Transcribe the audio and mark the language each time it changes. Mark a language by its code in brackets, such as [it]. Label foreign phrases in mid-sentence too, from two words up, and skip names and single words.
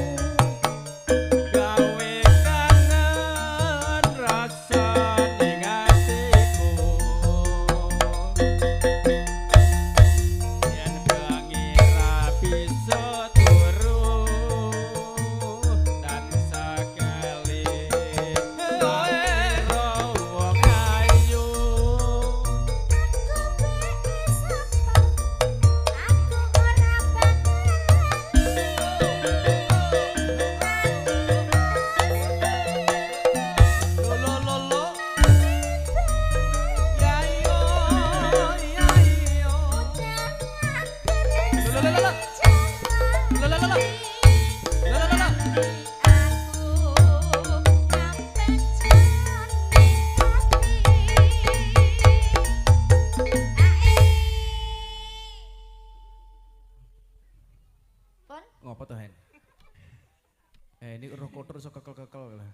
[jv] gawe kangen rasa ning atiku yen bengi ra bisa turu dan sakali wong ayu. Lo lo lo lo. Ya yo ya yo. Lo lo lo lo. Lo lo lo lo. Lo lo lo lo. Ngopo to, Hen? [id] Ini roh kotor [jv] iso kekel-kekel lah.